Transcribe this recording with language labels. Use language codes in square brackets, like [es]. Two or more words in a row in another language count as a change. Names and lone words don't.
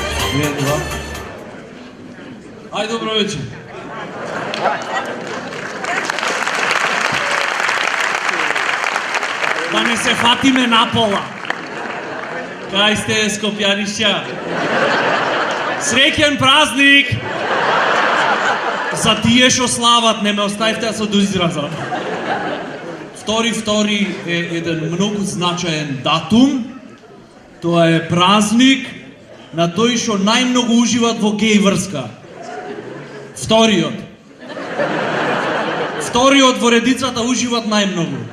[mk] Jedva. Aj, dobro večer. Da ne se fatime na pola. Kaj ste, Skopjanišća? Srećen praznik! За тие што слават, не ме оставите да се до израза. Втори е еден многу значаен датум. Тоа е празник на тој што најмногу уживат во геј врска. Вториот во редицата уживат најмногу.